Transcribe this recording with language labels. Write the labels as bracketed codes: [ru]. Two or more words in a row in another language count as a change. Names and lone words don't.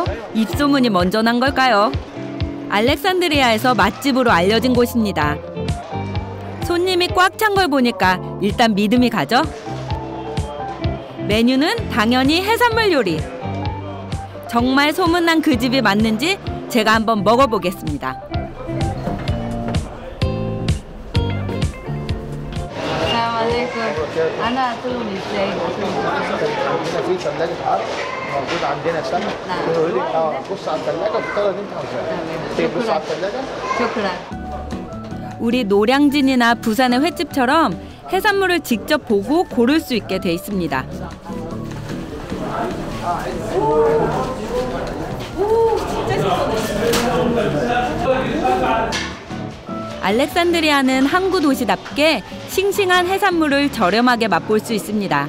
[ko] 입소문이 먼저 난 걸까요? 알렉산드리아에서 맛집으로 알려진 곳입니다. 손님이 꽉 찬 걸 보니까 일단 믿음이 가죠? 메뉴는 당연히 해산물 요리. 정말 소문난 그 집이 맞는지 제가 한번 먹어보겠습니다. [ar] أنا أكلهم إزاي؟ عندنا في ثلاجة عرض موجود عندنا سمك. يقول لك بص على الثلاجة وتختار اللي انت عاوزاه. بص على الثلاجة. شكرا. [ko] 우리 노량진이나 부산의 횟집처럼 해산물을 직접 보고 고를 수 있게 돼 있습니다. 알렉산드리아는 항구 도시답게 싱싱한 해산물을 저렴하게 맛볼 수 있습니다.